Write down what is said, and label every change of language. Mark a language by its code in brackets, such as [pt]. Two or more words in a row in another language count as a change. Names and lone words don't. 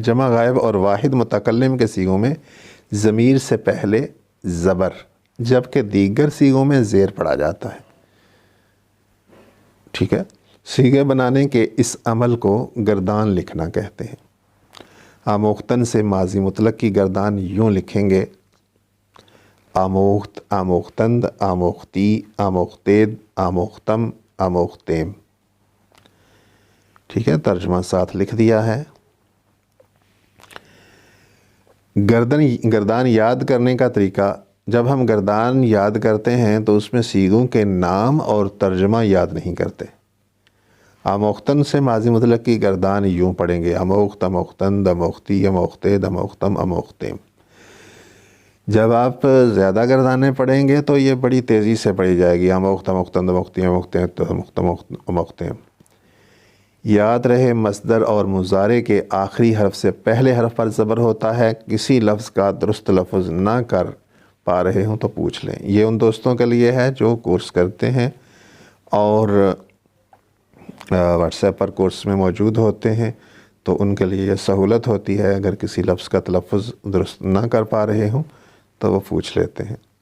[ur] جمع غائب اور واحد متکلم کے صیغوں میں ضمیر سے پہلے زبر، جبکہ دیگر صیغوں میں زیر پڑا جاتا ہے۔ ٹھیک ہے، صیغے بنانے کے اس عمل کو گردان لکھنا کہتے ہیں۔ آموختن سے ماضی مطلق کی گردان یوں لکھیں گے: [fa] آموخت، آموختند، آموختی، آموختید، آموختم، آموختیم۔ [ur] ٹھیک ہے، ترجمہ ساتھ لکھ دیا ہے۔ گردان یاد کرنے کا طریقہ: جب ہم گردان یاد کرتے ہیں تو اس میں صیغوں کے نام اور ترجمہ یاد نہیں کرتے۔ آموختن سے ماضی مطلق کی گردان یوں پڑھیں گے: [fa] آموخت، آموختند، آموختی، آموختید، آموختم، آموختیم۔ [ur] جب آپ زیادہ گردانیں پڑھیں گے تو یہ بڑی تیزی سے پڑھی جائے گی: [fa] آموخت، آموختند، آموختی، آموختید، آموختیم۔ [ur] یاد رہے، مصدر اور مضارع کے آخری حرف سے پہلے حرف پر زبر ہوتا ہے۔ کسی لفظ کا درست لفظ نہ کر پا رہے ہوں تو پوچھ لیں۔ یہ ان دوستوں کے لیے ہے جو کورس کرتے ہیں اور واٹس ایپ پر کورس میں موجود ہوتے ہیں، تو ان کے لیے یہ سہولت ہوتی ہے، اگر کسی لفظ کا تلفظ درست نہ کر پا رہے ہوں تو وہ پوچھ لیتے ہیں۔